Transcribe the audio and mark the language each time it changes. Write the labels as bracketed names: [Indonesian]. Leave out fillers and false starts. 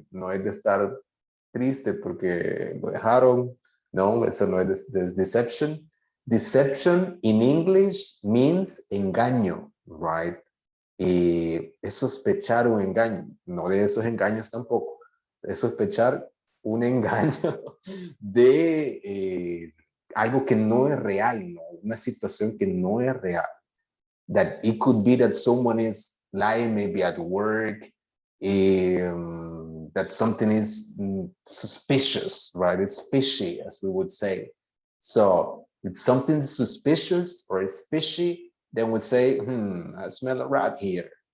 [Spanish] No es de estar triste porque lo dejaron. No, eso no es deception. [English] Deception in English means engaño, right? [Spanish] Y es sospechar un engaño, no de esos engaños tampoco. Es sospechar un engaño de algo que no es real, ¿no? Una situación que no es real. [English] That it could be that someone is lying maybe at work, that something is suspicious, right? It's fishy, as we would say. So if something suspicious or is fishy, then we say, I smell a rat here.